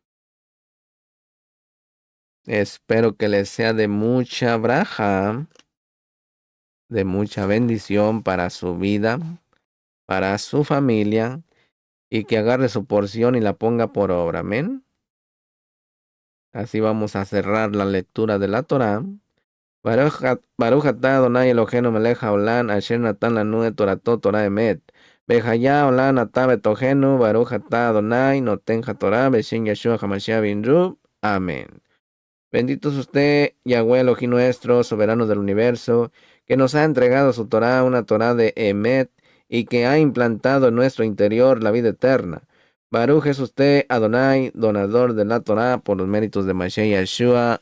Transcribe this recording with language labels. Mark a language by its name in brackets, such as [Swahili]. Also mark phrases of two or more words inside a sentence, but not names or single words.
[Spanish] Espero que les sea de mucha braja, de mucha bendición para su vida, para su familia, y que agarre su porción y la ponga por obra. Amén. Así vamos a cerrar la lectura de la Torá. [Hebrew] ברוך אתה אדוני אלוהינו מלך העולם אשר נתן לנו את תורתו תורה אמת. בחיי עולם אתה בתוכנו ברוך אתה אדוני נותן התורה בשם ישוע המשיח בן רוב. [Spanish] Amén. Bendito es usted, Yahweh Elohim nuestro, soberano del universo, que nos ha entregado su Torah, una Torah de Emet, y que ha implantado en nuestro interior la vida eterna. Baruch es usted, Adonai, donador de la Torah, por los méritos de Mashiach Yeshua.